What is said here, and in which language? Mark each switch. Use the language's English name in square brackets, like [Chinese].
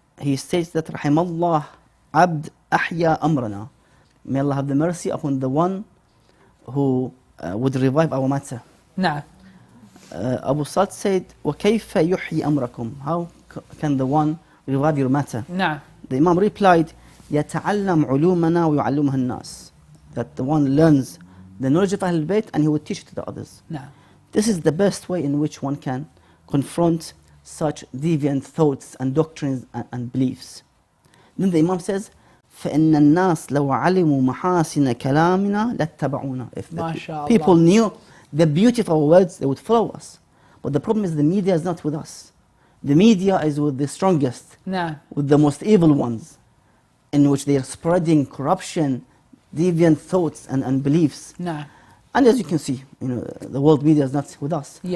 [English] He states that Rahimallah abd ahya amrana. May Allah have the mercy upon the one who would revive our matter. Abu Sat said, [Arabic] وَكَيْفَ يُحْيِي أَمْرَكُمْ? [English] How can the one revive your matter? The Imam replied, [Arabic] يَتَعَلَّمْ عُلُومَنَا وَيُعَلُّمْهَا النَّاسِ. [English] That the one learns the knowledge of Ahlul Bayt and he would teach it to the others. This is the best way in which one can confront such deviant thoughts and doctrines and beliefs. Then the Imam says, [Arabic] فَإِنَّ النَّاسِ لَوْ عَلِمُوا مَحَاسِنَ كَلَامِنَا لَاتَّبَعُونَا. [English] If the people knew the beauty of our words, they would follow us. But the problem is the media is not with us. The media is with the strongest, with the most evil ones, in which they are spreading corruption, deviant thoughts and beliefs. And as you can see, the world media is not with us.